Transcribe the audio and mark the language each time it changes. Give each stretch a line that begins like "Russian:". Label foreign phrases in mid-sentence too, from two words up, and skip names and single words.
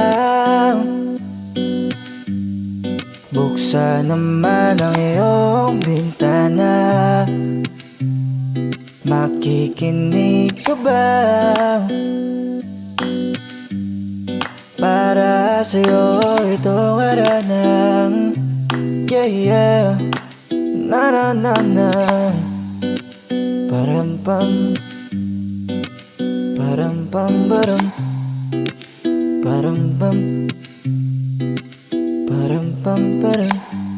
Filipino: Buksan naman ang iyong bintana. Makikinig ka ba? Para sa'yo itong aranang.
English: Yeah, yeah. Na na na na. Param pam. Param pam param. Param pam. Param pam param.